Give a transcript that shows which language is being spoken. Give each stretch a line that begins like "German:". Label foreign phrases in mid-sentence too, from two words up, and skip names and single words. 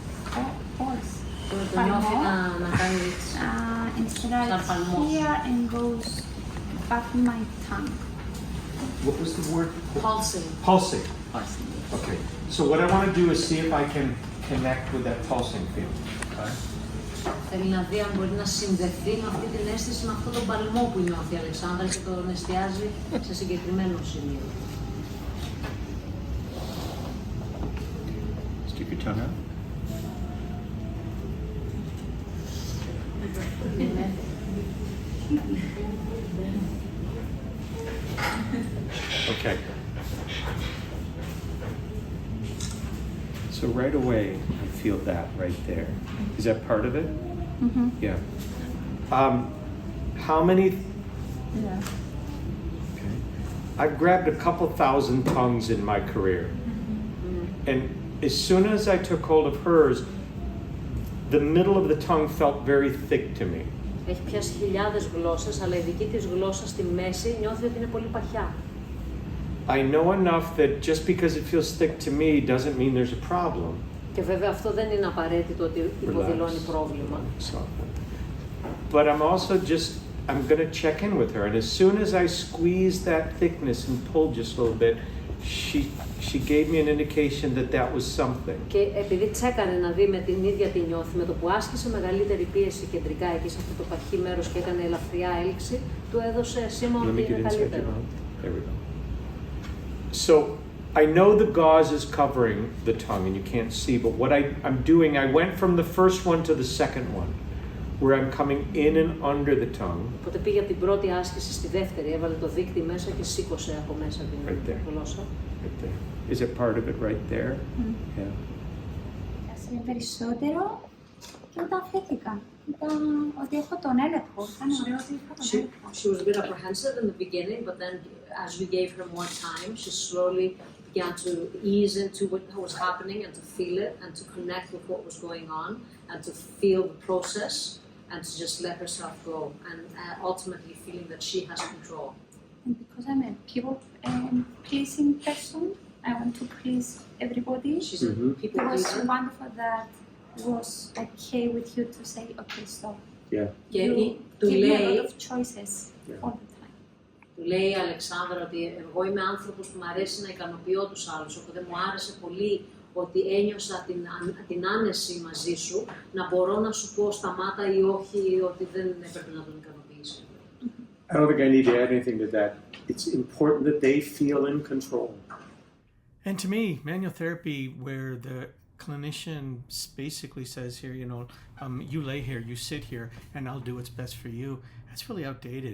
English: Instead here and goes back in my tongue. What was the word? Pulsing. Pulsing. Okay. So what I want to do is see if I can connect with that pulsing field. Okay.
Greek: Θέλει να δει αν μπορεί να συνδεθεί με αυτή την αίσθηση, με αυτόν τον παλμό που νιώθει η Αλεξάνδρα και τον εστιάζει σε συγκεκριμένο σημείο.
English: Stick your tongue out. Okay. So right away, I feel that right there. Is that part of it? Mm-hmm. Yeah. How many? Yeah. Okay. I've grabbed a couple thousand tongues in my career. And as soon as I took hold of hers, the middle of the tongue felt very thick to me.
Greek: Έχει πιάσει χιλιάδες γλώσσες, αλλά η δική της γλώσσα στη μέση νιώθει ότι είναι πολύ παχιά.
English: I know enough that just because it feels thick to me doesn't mean there's a problem.
Greek: Και βέβαια αυτό δεν είναι απαραίτητο ότι υποδηλώνει πρόβλημα.
English: But I'm going to check in with her. And as soon as I squeezed that thickness and pulled just a little bit, she gave me an indication that was something.
Greek: Και επειδή τσέκαρε να δει με την ίδια τη νιώθει, με το που άσκησε μεγαλύτερη πίεση κεντρικά εκεί σε αυτό το παχύ μέρος και έκανε ελαφριά έλξη, του έδωσε σήμα ότι είναι καλύτερο.
English: There we go. So I know the gauze is covering the tongue and you can't see, but what I'm doing, I went from the first one to the second one, where I'm coming in and under the tongue.
Greek: Οπότε πήγε από την πρώτη άσκηση στη δεύτερη, έβαλε το δείκτη μέσα και σήκωσε από μέσα την γλώσσα.
English: Right there. Is it part of it right there? Mm. Yeah.
Greek: Πιάσε περισσότερο και μετά αφήθηκα. Ήταν ότι έχω τον έλεγχο. Ήταν ωραίο ότι είχα τον έλεγχο.
English: She was a bit apprehensive in the beginning, but then as we gave her more time, she slowly began to ease into what was happening and to feel it and to connect with what was going on and to feel the process and to just let herself go and ultimately feeling that she has control. And because I'm a people-pleasing person, I want to please everybody. She's a people It was pleaser. wonderful that it was okay with you to say, okay, stop. Yeah.
Greek: Και
English: You
Greek: του
English: give me a
Greek: λέει,
English: lot of choices all the time.
Greek: του λέει η Αλεξάνδρα ότι εγώ είμαι άνθρωπος που μου αρέσει να ικανοποιώ τους άλλους, οπότε μου άρεσε πολύ ότι ένιωσα την άνεση μαζί σου, να μπορώ να σου πω σταμάτα ή όχι, ή ότι δεν έπρεπε να τον ικανοποιήσει.
English: I don't think I need to add anything to that. It's important that they feel in control. And to me, manual therapy, where the clinician basically says here, you lay here, you sit here, and I'll do what's best for you, that's really outdated.